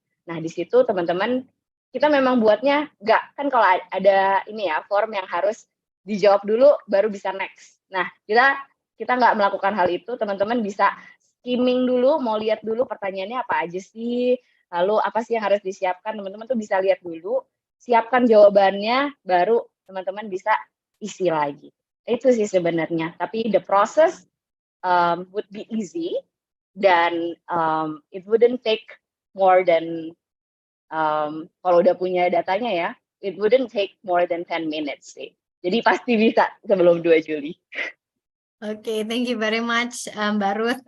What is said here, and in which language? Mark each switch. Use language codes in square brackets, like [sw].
[id] Nah, di situ teman-teman, kita memang buatnya kan kalau ada ini ya, form yang harus dijawab dulu baru bisa next. Nah, kita nggak melakukan hal itu, teman-teman bisa skimming dulu, mau lihat dulu pertanyaannya apa aja sih, lalu apa sih yang harus disiapkan, teman-teman tuh bisa lihat dulu, siapkan jawabannya, baru teman-teman bisa isi lagi. Itu sih sebenarnya. [en] Tapi the process would be easy dan it wouldn't take more than [id] kalau udah punya datanya ya, [en] it wouldn't take more than 10 minutes sih. [id] Jadi pasti bisa sebelum 2 Juli. [en] Oke, thank you very much, Mbak Ruth.